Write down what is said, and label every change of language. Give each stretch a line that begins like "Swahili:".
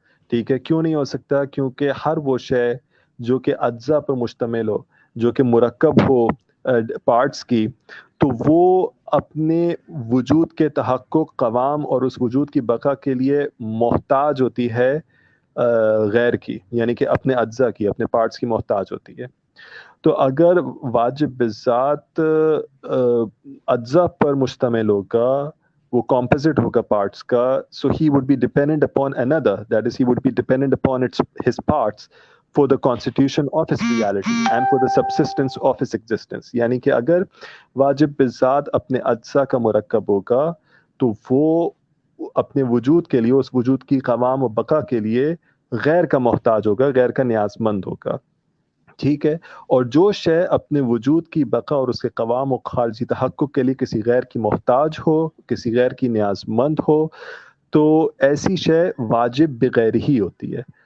Urdu: ٹھیک ہے، کیوں نہیں ہو سکتا؟ کیونکہ ہر وہ شے جو کہ اجزاء پر مشتمل ہو، جو کہ مرکب ہو پارٹس کی، تو وہ اپنے وجود کے تحقق، قوام اور اس وجود کی بقا کے لیے محتاج ہوتی ہے غیر کی، یعنی کہ اپنے اجزاء کی، اپنے پارٹس کی محتاج ہوتی ہے. تو اگر واجب بالذات اجزاء پر مشتمل ہوگا، وہ کمپوزٹ ہوگا پارٹس کا،
English: So he would be dependent upon another, that is he would be dependent upon his parts for the constitution of his reality and for the subsistence of his existence.
Urdu: یعنی کہ اگر واجب بالذات اپنے اجزاء کا مرکب ہوگا تو وہ اپنے وجود کے لیے، اس وجود کی قوام و بقا کے لیے غیر کا محتاج ہوگا، غیر کا نیاز مند ہوگا. ٹھیک ہے، اور جو شے اپنے وجود کی بقا اور اس کے قوام و خارجی تحقق کے لیے کسی غیر کی محتاج ہو، کسی غیر کی نیاز مند ہو، تو ایسی شے واجب بغیر ہی ہوتی ہے.